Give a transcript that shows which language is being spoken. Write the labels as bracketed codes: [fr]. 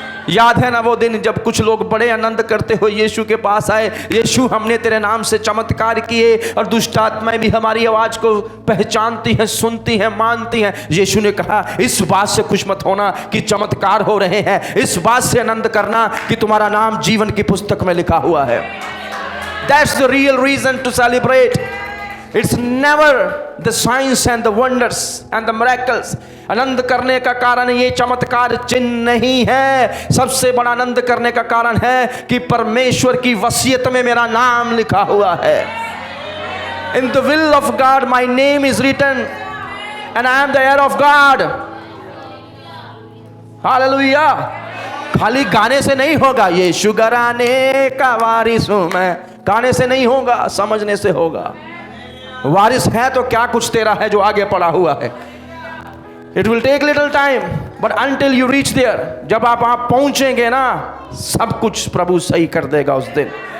[hi] याद है ना वो दिन जब कुछ लोग बड़े आनंद करते हुए यीशु के पास आए, यीशु हमने तेरे नाम से चमत्कार किए और दुष्ट आत्माएं भी हमारी आवाज को पहचानती हैं, सुनती हैं, मानती हैं। यीशु ने कहा इस बात से खुश मत होना कि चमत्कार हो रहे हैं, इस बात से आनंद करना कि तुम्हारा नाम जीवन की पुस्तक में लिखा हुआ है। [en] That's the real reason to celebrate. It's never the signs and the wonders and the miracles. [hi] आनंद करने का कारण ये चमत्कार चिन्ह नहीं है। सबसे बड़ा आनंद करने का कारण है कि परमेश्वर की वसीयत में मेरा नाम लिखा हुआ है। [en] In the will of God my name is written and I am the heir of God. Hallelujah. [hi] खाली गाने से नहीं होगा, यीशु घराने का वारिस हूं मैं, गाने से नहीं होगा, समझने से होगा। वारिस है तो क्या कुछ तेरा है जो आगे पड़ा हुआ है। [en] it will take little time but until you reach there, [hi] जब आप वहां पहुंचेंगे ना, सब कुछ प्रभु सही कर देगा उस दिन।